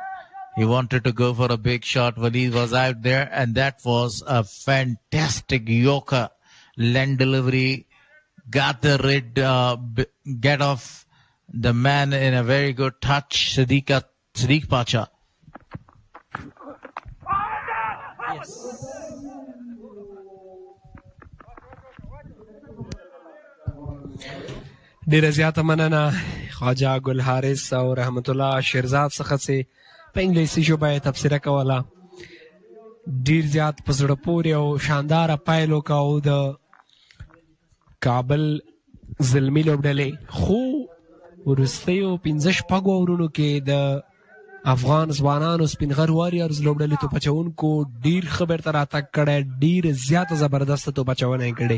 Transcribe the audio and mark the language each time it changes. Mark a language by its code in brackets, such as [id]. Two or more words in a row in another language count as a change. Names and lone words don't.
[en] He wanted to go for a big shot. Waleed was out there, and that was a fantastic Yorker land delivery. Got the get off the man in a very good touch. Sadiq Pacha. Yes. [ps] ډیره زیاته مننه خواجه ګل حارث او رحمت الله شیرزاد څخه چې په انګلیسي ژبه یې تبصره کوله. ډیر زیات په زړه پورې او شانداره پایل وکړو د کابل زلمي لوبډلې، خو وروستیو 15 اورونو کې د افغان ځوانانو سپینغر واریرز لوبډلې توپچوونکو ډیر ښه بیرته راتګ کړی، ډیر زیاته زبردسته توپچونه یې کړې.